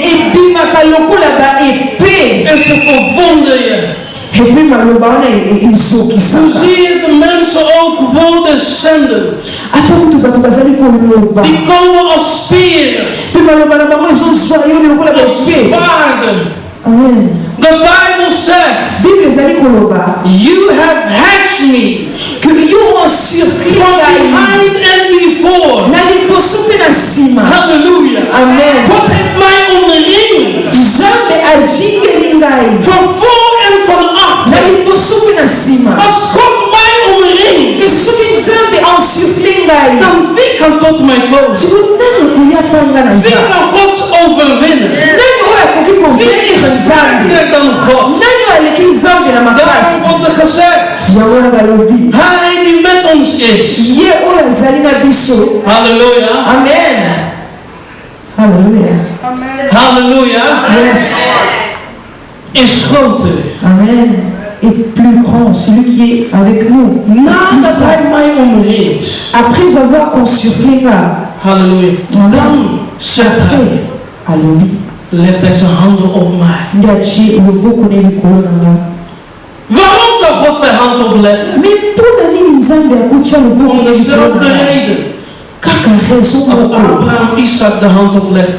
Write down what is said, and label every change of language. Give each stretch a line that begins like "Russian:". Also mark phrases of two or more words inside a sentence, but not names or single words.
Dutch: En ze verwonden je. Hoezeer de mensen ook woorden zenden, die komen als speren, als zwaarden.
English: The Bible says, you have hatched me from behind and before. Hallelujah. Amen.
Dutch: God heeft mij omringd van voor en van achter. Als God mij omringt, dan wie kan tot mij komen? Wie kan God overwinnen? Wie is sterker dan God? Daarom wordt er gezegd, hij die met ons is. Halleluja. Amen. Halleluja. Halleluja.
English: Yes.
Dutch: Is groter. Amen.
French: Et plus grand, celui qui est avec nous.
Dutch: Nadat hij mij omringt.
French: Après avoir construit
Dutch: Halleluja. Dan zegt hij.
French: Alléluia.
Dutch: Legt hij zijn handen op mij. Waarom zou God zijn hand opleggen? Om dezelfde reden. Als Abraham Isaac de hand oplegde.